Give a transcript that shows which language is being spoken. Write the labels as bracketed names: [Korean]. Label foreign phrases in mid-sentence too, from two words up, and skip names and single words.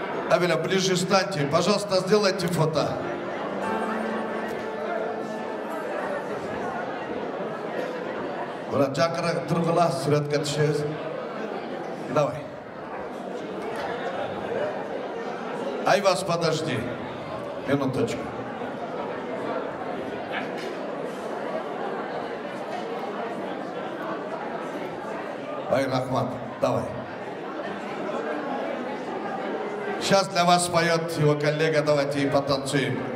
[Russian] Абеля, ближе встаньте. Пожалуйста, сделайте фото. Брат, [Kazakh] жақырақ тұрғыла, суретке түсеміз. [Russian] Давай. Айваз, подожди. Минуточку. Ай, Рахмат, давай. Сейчас для вас поет его коллега, давайте и потанцуем.